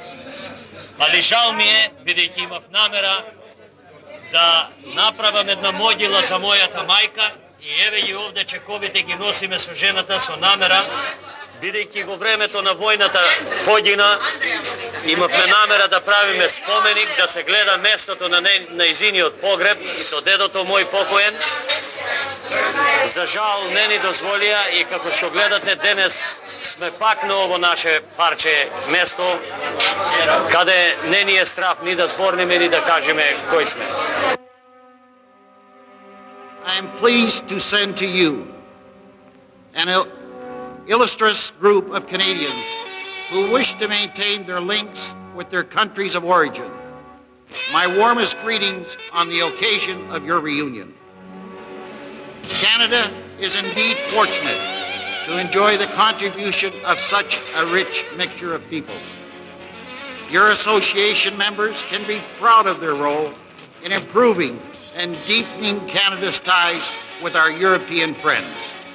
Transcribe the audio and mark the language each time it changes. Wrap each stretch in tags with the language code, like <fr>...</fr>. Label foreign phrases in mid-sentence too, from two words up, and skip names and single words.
<mk>Али жал ми е, бидејќи имав намера да направам една могила за мојата мајка, и еве ги овде чековите ги носиме со жената со намера, бидејќи во времето на војната погина, имавме намера да правиме споменик, да се гледа местото на нејзиниот погреб со дедото мој покоен. За жал не ни дозволија и како што гледате денес сме пак на ово наше парче место, каде не ни е страв ни да зборниме, ни да кажеме кој сме.</mk> <en>am pleased to send to you an illustrious group of Canadians who wish to maintain their links with their countries of origin. My warmest greetings on the occasion of your reunion. Canada is indeed fortunate to enjoy the contribution of such a rich mixture of people. Your association members can be proud of their role in improving and deepening Canada's ties with our European friends.</en>